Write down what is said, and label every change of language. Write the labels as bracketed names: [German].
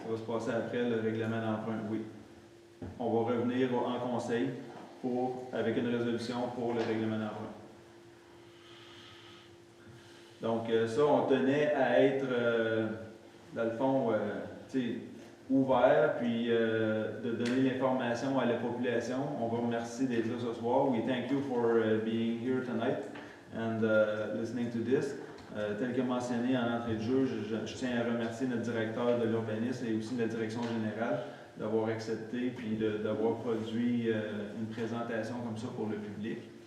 [French] Ça va se passer après le règlement d'emprunt, oui. On va revenir en conseil avec une résolution pour le règlement d'emprunt. Donc, ça, on tenait à être, dans le fond, ouvert, puis de donner l'information à la population. On vous remercie d'être là ce soir. [English] We thank you for being here tonight and listening to this. [French] Tel que mentionné en entrée de jeu, je tiens à remercier notre directeur de l'urbanisme et aussi notre direction générale d'avoir accepté puis d'avoir produit une présentation comme ça pour le public.